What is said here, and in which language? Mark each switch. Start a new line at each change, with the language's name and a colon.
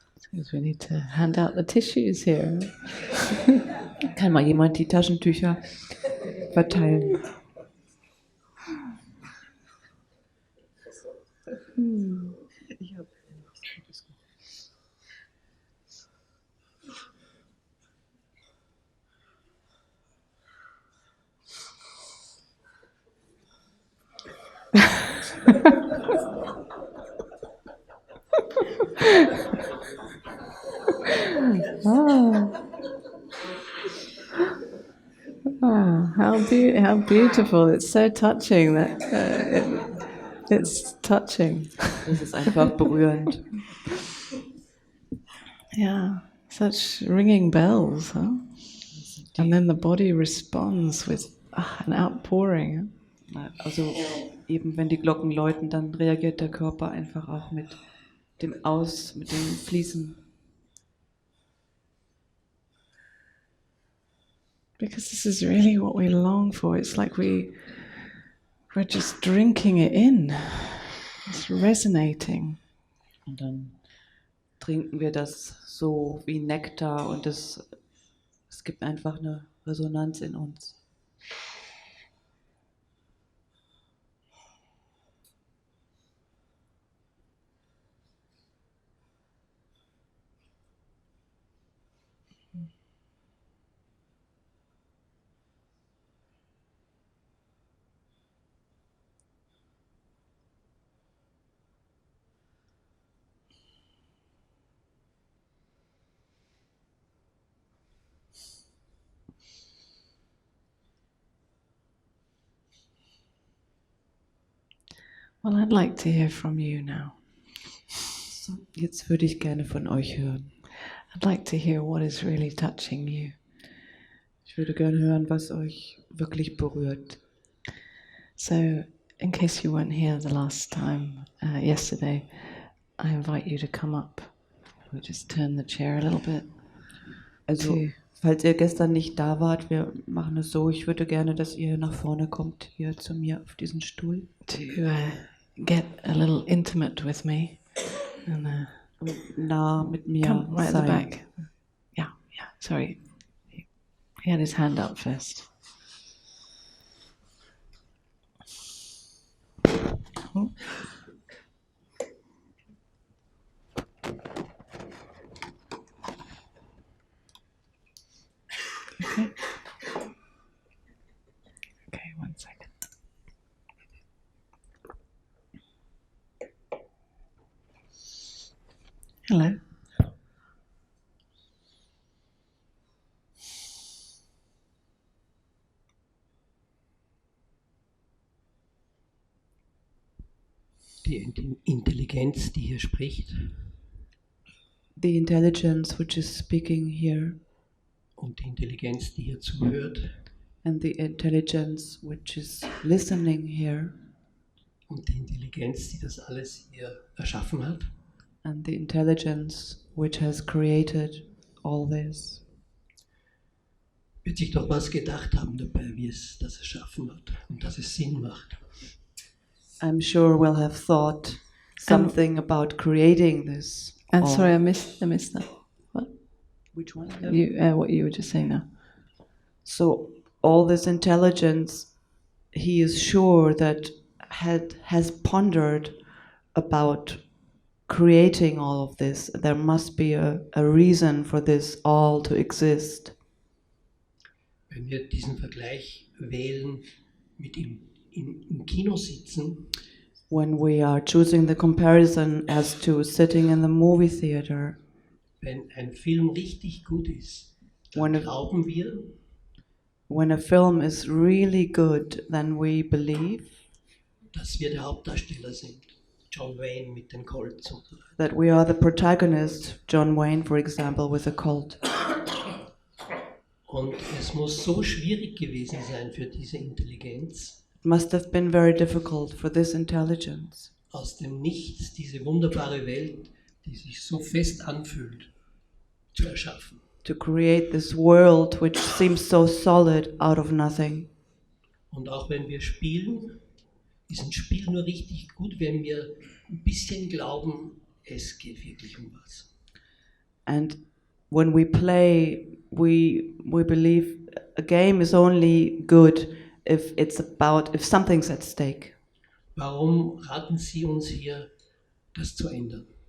English: Because we need to hand out the tissues here.
German: Kann mal jemand die Taschentücher verteilen?
English: How beautiful! It's so touching that it's touching.
German: Das ist einfach berührend.
English: Yeah, such ringing bells, huh? And then the body responds with an outpouring.
German: Also eben wenn die Glocken läuten, dann reagiert der Körper einfach auch mit dem Fließen.
English: Because this is really what we long for. It's like we're just drinking it in. It's resonating.
German: Und dann trinken wir das so wie Nektar und es gibt einfach eine Resonanz in uns.
English: Well, I'd like to hear from you now.
German: So, jetzt würde ich gerne von euch hören.
English: I'd like to hear what is really touching you.
German: Ich würde gerne hören, was euch wirklich berührt.
English: So, in case you weren't here the last time, yesterday, I invite you to come up. We'll just turn the chair a little bit.
German: Also, falls ihr gestern nicht da wart, wir machen es so, ich würde gerne, dass ihr nach vorne kommt, hier zu mir auf diesen Stuhl.
English: To get a little intimate with me. And,
German: nah mit mir
English: come right
German: sein.
English: at the back. Yeah, sorry. He had his hand up first. Oh. Okay. Okay, 1 second. Hello.
German: Die Intelligenz, die hier spricht,
English: The intelligence which is speaking here
German: und die Intelligenz, die hier zuhört,
English: and the intelligence which is listening here
German: und die Intelligenz, die das alles hier erschaffen hat,
English: and the intelligence which has created all this.
German: Wird sich doch was gedacht haben dabei, wie es das erschaffen hat und dass es Sinn macht.
English: I'm sure we'll have thought something about creating this. And all. sorry, I missed that. What? Which one? What you were just saying now. So all this intelligence, he is sure that has pondered about creating all of this. There must be a reason for this all to exist.
German: Wenn wir diesen Vergleich wählen mit im Kino sitzen,
English: When we are choosing the comparison as to sitting in the movie theater,
German: wenn ein Film richtig gut ist, dann glauben wir,
English: when a film is really good, then we believe
German: dass wir der Hauptdarsteller sind. John Wayne mit den Colts und so weiter.
English: that we are the protagonist, John Wayne, for example, with a cult.
German: Und es muss so schwierig gewesen sein für diese Intelligenz,
English: It must have been very difficult for this intelligence
German: aus dem Nichts diese wunderbare Welt, die sich so fest anfühlt, zu erschaffen.
English: to create this world which seems so solid out of nothing.
German: Und auch wenn wir spielen, ist ein Spiel nur richtig gut, wenn wir ein bisschen glauben, es geht wirklich um was.
English: And when we play, we believe a game is only good if something's at stake.
German: Warum raten Sie uns hier, das zu ändern?